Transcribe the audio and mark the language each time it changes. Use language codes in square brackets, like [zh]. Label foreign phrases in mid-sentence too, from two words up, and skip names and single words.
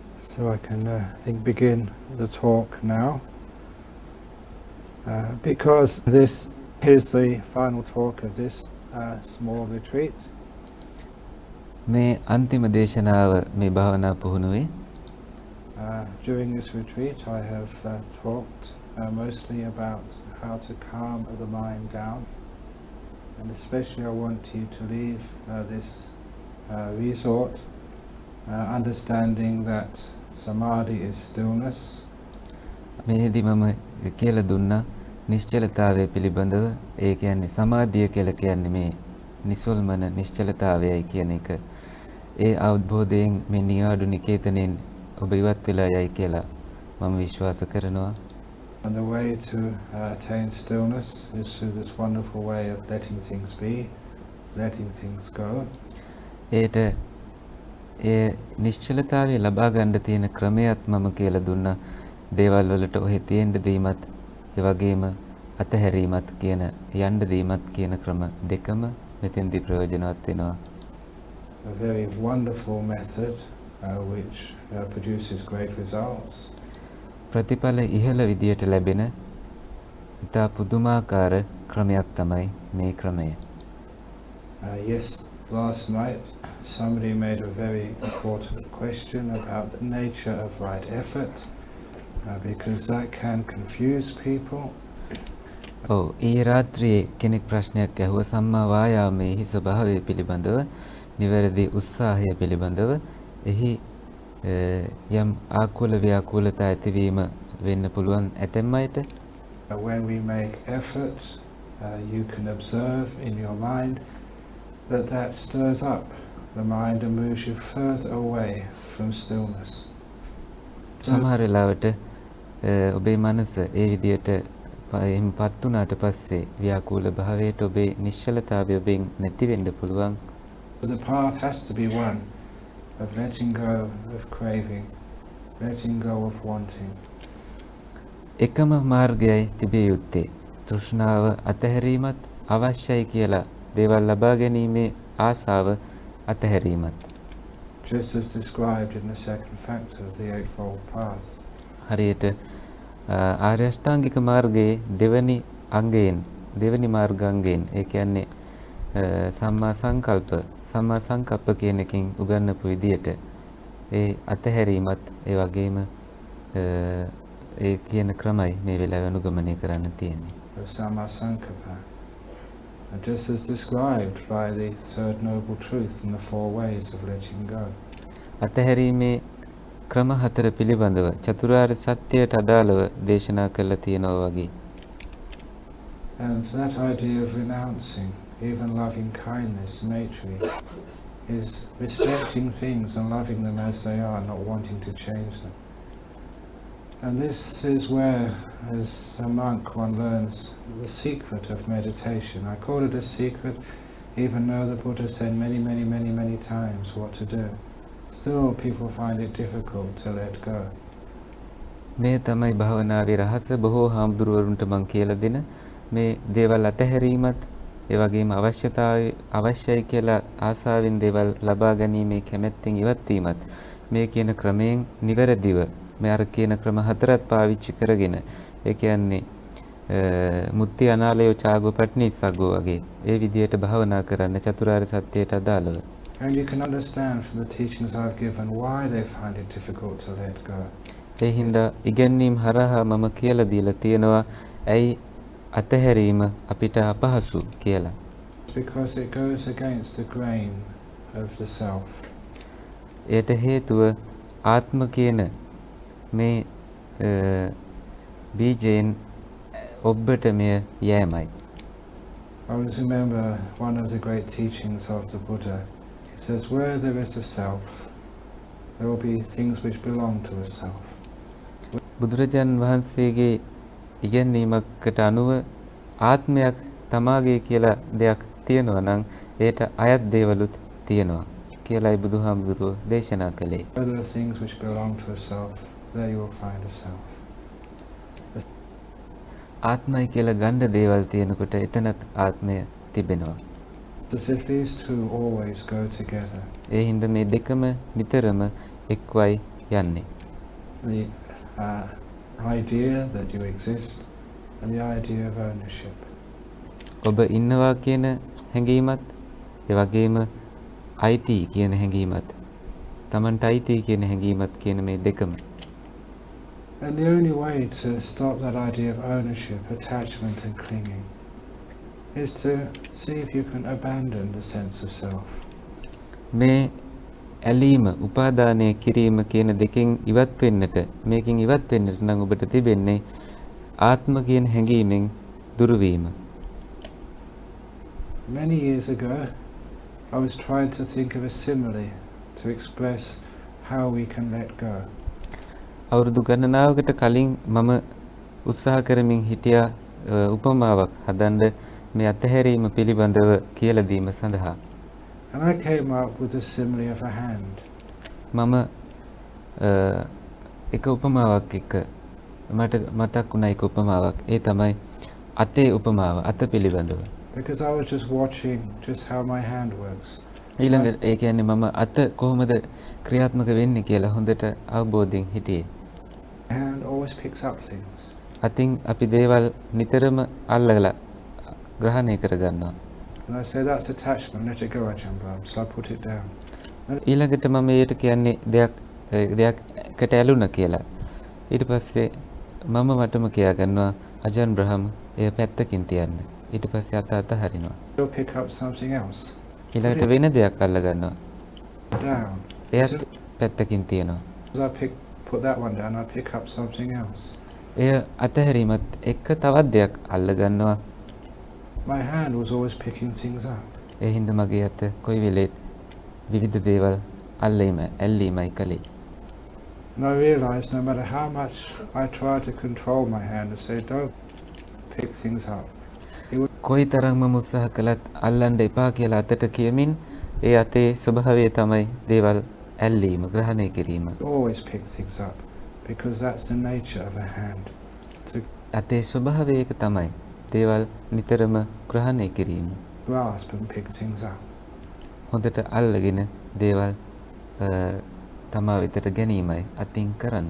[en] So I can begin the talk now. Because this is the final talk of this small retreat. [si] මේ අන්තිම දේශනාව මේ භාවනා පුහුණුවේ [en] During this retreat I have talked mostly about how to calm the mind down, and especially I want you to leave this resort understanding that samadhi is stillness. [si] මේදී මම කියලා දුන්නා නිශ්චලතාවය පිළිබඳව. ඒ කියන්නේ සමාධිය කියලා කියන්නේ මේ නිසල්මන නිශ්චලතාවයයි කියන එක. ඒ අවබෝධයෙන් මේ නියාඩු නිකේතනෙන් ඔබ ඉවත් වෙලා යයි කියලා මම විශ්වාස කරනවා. [en] And the way to attain stillness is through this wonderful way of letting things be, letting things go. [si] ඒට ඒ නිශ්චලතාවය ලබා ගන්න තියෙන ක්‍රමයක් මම කියලා දුන්නා. දේවල් වලට ඔහෙ තියෙන්න දීමත් ඒ වගේම අතහැරීමත් කියන යන්න දීමත් කියන ක්‍රම දෙකම මෙතෙන්දී ප්‍රයෝජනවත් වෙනවා. [en] A very wonderful method which produces great results. [si] ප්‍රතිඵල ඉහළ විදියට ලැබෙන ඉතා පුදුමාකාර ක්‍රමයක් තමයි මේ ක්‍රමය. [en] Last night somebody made a very important question about the nature of right effort, because that can confuse people. [si] ඊයේ රාත්‍රියේ කෙනෙක් ප්‍රශ්නයක් ඇහුවා සම්මා වායාමයේ ස්වභාවය පිළිබඳව, නිවැරදි උත්සාහය පිළිබඳව. එහි යම් ආකුල ව්‍යාකුලතා ඇතිවීම වෙන්න පුළුවන් ඇතැම් අයට. [en] When we make effort, you can observe in your mind that stirs up the mind and moves you further away from stillness. [si] සමහර වෙලාවට ඔබේ මනස ඒ විදියට පත් වුණාට පස්සේ ව්‍යාකූල භාවයට ඔබේ නිශ්චලතාවය ඔබෙන් නැති වෙන්න පුළුවන්. [en] The path has to be one of letting go of craving, letting go of wanting. [si] එකම මාර්ගයයි තිබිය යුත්තේ. තෘෂ්ණාව අතහැරීමත් අවශ්‍යයි කියලා දේවල් ලබා ගැනීමේ ආසාව අතහැරීමත්. [en] Just as described in the second factor of the Eightfold Path. [si] හරියට ආර්ය අෂ්ටාංගික මාර්ගයේ දෙවනි මාර්ගාංගයෙන්, ඒ කියන්නේ [pi] සම්මා සංකප්ප [si] කියන එකෙන් උගන්වපු විදියට ඒ අතහැරීමත් ඒ වගේම ඒ කියන ක්‍රමයි මේ වෙලාවේ අනුගමනය කරන්න තියෙන්නේ. [pi] Samma Sankappa. [en] Just as described by the third noble truth in the four ways of letting go. [si] අතහැරීමේ ක්‍රම හතර පිළිබඳව චතුරාර්ය සත්‍යයට අදාළව දේශනා කළා තියෙනවා වගේ. [en] And that idea of renouncing even loving kindness, matri, is respecting things and loving them as they are, not wanting to change them. And this is where, as a monk, one learns the secret of meditation. I call it a secret, even though the Buddha said many times what to do. Still, people find it difficult to let go. [si] මේ තමයි භාවනාවේ රහස. බොහෝ හාමුදුරුවරුන්ට මම කියලා දෙන මේ දේවල් අතහැරීමත් ඒ වගේම අවශ්‍යයි කියලා ආසාවෙන් දේවල් ලබා ගැනීමේ කැමැත්තෙන් ඉවත් වීමත් මේ කියන ක්‍රමයෙන් නිවැරදිව මේ අර කියන ක්‍රම හතරත් පාවිච්චි කරගෙන, ඒ කියන්නේ [pi] මුත්‍ති අනාලයෝ චාගෝ පට්නිස්සග්ගෝ [si] වගේ ඒ විදියට භාවනා කරන්න චතුරාර්ය සත්‍යයට අදාළව. [en] And you can understand from the teachings I've given why they find it difficult to let go. [si] ඒ හින්දා ඉගැන්වීම් හරහා මම කියලා දීලා තියෙනවා ඇයි අතහැරීම අපිට අපහසු කියලා. [en] Because it goes against the grain of the self. [si] ඒට හේතුව ආත්ම කියන මේ බීජයෙන් ඔබට මෙය යෑමයි. [en] I always remember one of the great teachings of the Buddha. He says, where there is a self, there will be things which belong to a self. [si] බුදුරජාණන් වහන්සේගේ ඉගැන්වීමකට අනුව ආත්මයක් තමාගේ කියලා දෙයක් තියෙනවා නම් ඒට අයත් දේවලුත් තියෙනවා කියලායි බුදුහාමුදුරුවෝ දේශනා කළේ. [en] Where there are things which belong to a self, there you will find a self. [si] ආත්මයි කියලා ගන්න දේවල් තියෙනකොට එතනත් ආත්මය තිබෙනවා. [en] As if these two always go together. [si] ඒ හින්දා මේ දෙකම නිතරම එක්වයි යන්නේ. [en] the idea that you exist and the idea of ownership. [si] ඔබ ඉන්නවා කියන හැඟීමත් ඒ වගේම අයිති කියන හැඟීමත් තමන්ට අයිති කියන හැඟීමත් කියන මේ දෙකම. [en] And the only way to stop that idea of ownership, attachment and clinging is to see if you can abandon the sense of self. [si] මේ ඇලීම උපාදානය කිරීම කියන දෙකෙන් ඉවත් වෙන්නට මේකෙන් ඉවත් වෙන්නට නම් ඔබට තිබෙන්නේ ආත්ම කියන හැඟීමෙන් දුරු වීම. [en] Many years ago I was trying to think of a simile to express how we can let go. [si] අවුරුදු ගණනාවකට කලින් මම උත්සාහ කරමින් හිටියා උපමාවක් හදන්න මේ අතහැරීම පිළිබඳව කියලා දීම සඳහා. [en] And I came up with the simile of a hand. [si] මම එක උපමාවක් එක්ක මට මතක් වුණා එක උපමාවක්. ඒ තමයි අතේ උපමාව අත පිළිබඳව. [en] Because I was just watching just how my hand works. [si] ඊළඟට ඒ කියන්නේ මම අත කොහොමද ක්‍රියාත්මක වෙන්නේ කියලා හොඳට අවබෝධයෙන් හිටියේ. [en] Hand always picks up things. [si] අතින් අපි දේවල් නිතරම අල්ලලා ග්‍රහණය කරගන්නවා. [en] And I say that's attachment, let it go, Ajahn Brahm. So I put it down. [si] ඊළඟට මම ඒකට කියන්නේ දෙයක්කට ඇලුන කියලා. ඊට පස්සේ මම මටම කියා ගන්නවා අජන් බ්‍රහම් එය පැත්තකින් තියන්න. ඊට පස්සේ අත අතහරිනවා. [en] You'll pick up something else. [si] ඊළඟට වෙන දෙයක් අල්ල ගන්නවා. [en] Down. [si] එයත් පැත්තකින් තියනවා. [en] As I put that one down, I pick up something else. [si] එය අතහැරීමත් එක්ක තවත් දෙයක් අල්ල ගන්නවා. [en] My hand was always picking things up. [si] ඒ හින්දා මගේ අත කොයි වෙලෙත් විවිධ දේවල් ඇල්ලීමයි කළේ. [en] And I realized no matter how much I tried to control my hand and say, don't pick things up, [si] කොයි තරම් මම උත්සාහ කළත් අල්ලන්න එපා කියලා අතට කියමින් ඒ අතේ ස්වභාවය තමයි දේවල් ඇල්ලීම ග්‍රහණය කිරීම. [en] always pick things up because that's the nature of a hand. [si] අතේ ස්වභාවය ඒක තමයි දේවල් නිතරම ග්‍රහණය කිරීම. [en] Grasp and pick things up. [si] හොඳට අල්ලගෙන දේවල් තමා වෙතට ගැනීමයි අතින් කරන්නේ.